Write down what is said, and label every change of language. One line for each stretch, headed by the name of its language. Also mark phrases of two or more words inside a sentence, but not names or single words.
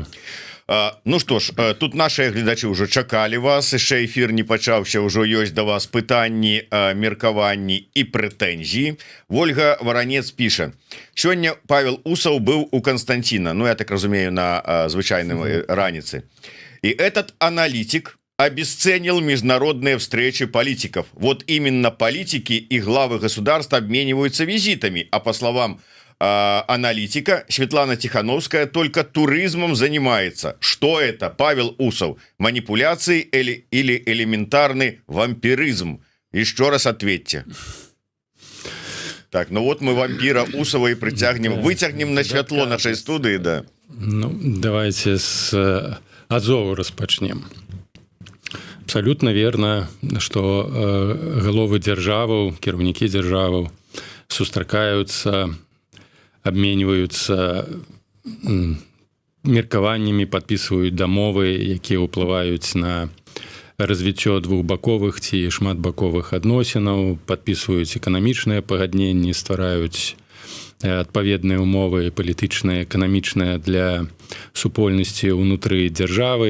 Belarusian: Ну што ж, тут наши гледачы ўжо чакалі вас, яшчэ эфір не пачаўся, ўжо ёсць да вас пытанні, меркаванні і прэтэнзіі. Вольга Варанец піша: сёння Павел Усаў быў у Константина, ну я так разумею, на звычайным раніцы,
Russian: и этот аналитик обесценил международные встречи политиков. Вот именно политики и главы государств обмениваются визитами, а по словам аналитика Светлана Тихановская только туризмом занимается. Что это, Павел Усов? Манипуляции или элементарный вампиризм? Еще раз ответьте. Так, ну вот мы вампира Усова и притягнем, вытягнем на светло нашей студии, да.
Belarusian: Ну, давайте с Азову распачнем. Абсолютно верно, что головы державаў, кіраўнікі державаў сустракаюцца, обмениваются меркаваннями, подписывают дамовы, якія ўплываюць на развіццё двухбаковых ці шматбаковых адносінаў, подписываюць эканамічныя пагадненні, ствараюць адпаведныя умовы палітычныя, эканамічныя для супольнасці ўнутры дзяржавы.